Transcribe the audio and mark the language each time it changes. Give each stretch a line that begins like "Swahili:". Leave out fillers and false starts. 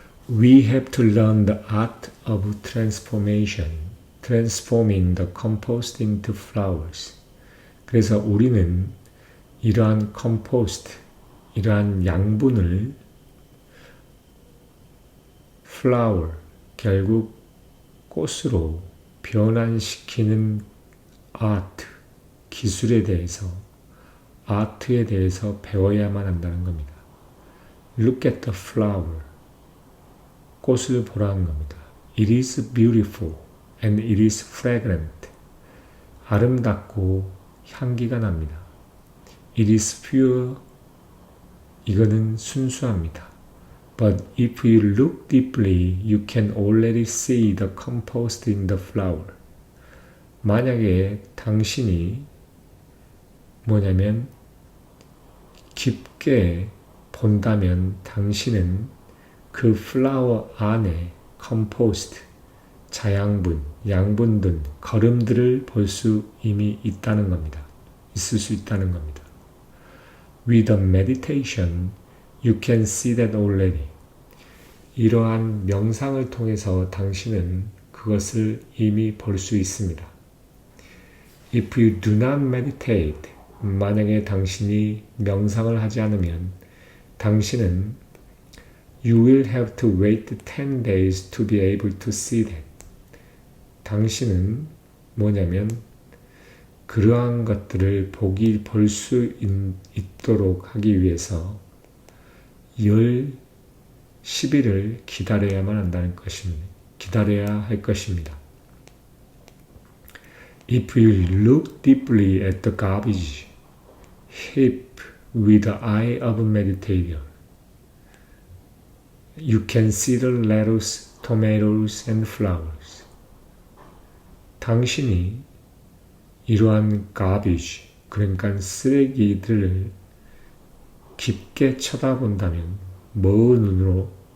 English: We have to learn the art of transformation, transforming the compost into flowers.
Korean: 그래서 우리는 이러한 컴포스트, 이러한 양분을 flower, 결국 꽃으로 변환시키는 아트, 기술에 대해서, 아트에 대해서 배워야만 한다는 겁니다.
English: Look at the flower.
Korean: 꽃을 보라는 겁니다.
English: It is beautiful and it is fragrant.
Korean: 아름답고 향기가 납니다.
English: It is pure.
Korean: 이거는 순수합니다.
English: But if you look deeply, you can already see the compost in the flower.
Korean: 만약에 당신이 뭐냐면 깊게 본다면 당신은 그 플라워 안에 컴포스트, 자양분, 양분들, 거름들을 볼 수 이미 있다는 겁니다. 있을 수 있다는 겁니다.
English: With a meditation, you can see that already.
Korean: 이러한 명상을 통해서 당신은 그것을 이미 볼 수 있습니다.
English: If you do not meditate,
Korean: 만약에 당신이 명상을 하지 않으면 당신은
English: You will have to wait 10 days to be able to see that.
Korean: 당신은 뭐냐면 그러한 것들을 볼 수 있도록 하기 위해서 10일을 기다려야만 한다는 것입니다. 기다려야 할 것입니다.
English: If you look deeply at the garbage heap with the eye of a meditator, you can see the lettuce, tomatoes, and flowers.
Korean: 당신이 이러한 garbage, 그러니까 쓰레기들을 깊게 쳐다본다면, 뭐의 눈으로?